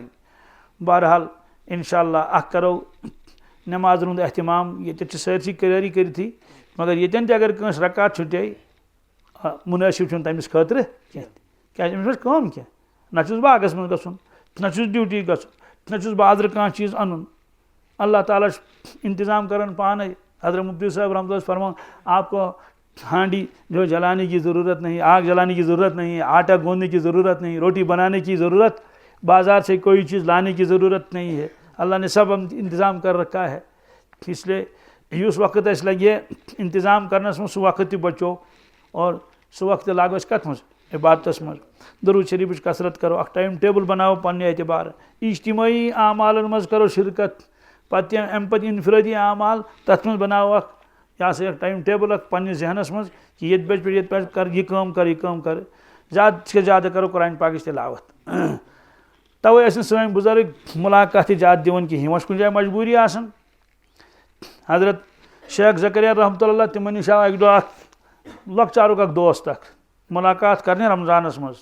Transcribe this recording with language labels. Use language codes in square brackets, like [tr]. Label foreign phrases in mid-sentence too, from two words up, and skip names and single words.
[ks] بہرحال انشاءاللہ اکھ کرو نمازن ہُنٛد اہتمام، ییٚتٮ۪تھ چھِ سٲرسٕے تیٲری کٔرتھٕے، مگر ییٚتٮ۪ن تہِ اگر کٲنٛسہِ رکعت چھُٹے مُنٲسِب چھُنہٕ تٔمِس خٲطرٕ کینٛہہ، کیٛازِ أمِس چھِ کٲم کینٛہہ، نہ چھُس باغس منٛز گژھُن، نہ چھُس ڈیوٹی گژھُن، نہ چھُس بازرٕ کانٛہہ چیٖز اَنُن۔ اللہ تعالیٰ چھُ انتظام کران پانے۔ [ur] حضرت مفتی صاحب رحمۃ اللہ فرمان آپ کو ہانڈی جو جلانے کی ضرورت نہیں، آگ جلانے کی ضرورت نہیں، آٹا گوندنے کی ضرورت نہیں، روٹی بنانے کی ضرورت، بازار سے کوئی چیز لانے کی ضرورت نہیں ہے، اللہ نے سب انتظام کر رکھا ہے۔ [ks] اس لیے یُس وقت اَسہِ لگہِ انتظام کرنس منٛز سُہ وقت تہِ بچو اور سُہ وقت لاگو أسۍ کتھ منٛز؟ عبادتس منٛز۔ درود شریفٕچ کثرت کرو، اکھ ٹائم ٹیبل بناو پننہِ اعتبار، اجتماعی اعمالن منٛز کرو شرکت، پتہٕ امہِ پتہٕ انفرٲدی اعمال تتھ منٛز بناو اکھ یہ سا اکھ ٹائم ٹیبل اکھ پننِس ذہنس منٛز کہ ییٚتہِ بجہِ پٮ۪ٹھ ییٚتہِ پٮ۪ٹھ کر یہِ کٲم کر یہِ کٲم کر، زیادٕ سے زیادٕ کرو قرآن پاکٕچ تلاوت۔ توے ٲسۍ نہٕ سٲنۍ بُزرگ ملاقات تہِ زیادٕ دِوان کِہیٖنۍ، وۄنۍ چھِ کُنہِ جایہِ مجبوٗری آسان۔ حضرت شیخ زکریا رحمتہ اللہ تِمن نِش آو اکہِ دۄہ اکھ لۄکچارُک اکھ دوست اکھ ملاقات کرنہِ رمضانس منٛز۔